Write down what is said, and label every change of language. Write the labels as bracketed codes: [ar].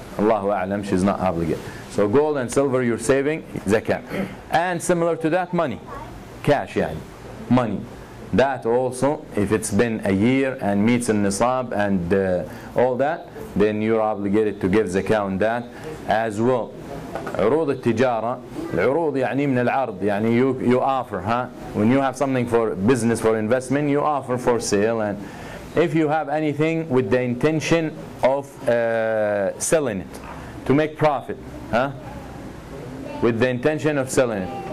[en] Allahu a'lam, she's not obligated. So gold and silver you're saving, zakat. And similar to that, money, cash, yani, money. That also, if it's been a year and meets in nisab and all that, then you're obligated to give zakah on that as well. [ar] عروض التجارة، العروض يعني من العرض، يعني [en] you offer, huh? When you have something for business, for investment, you offer for sale. And if you have anything with the intention of selling it to make profit, huh? With the intention of selling it.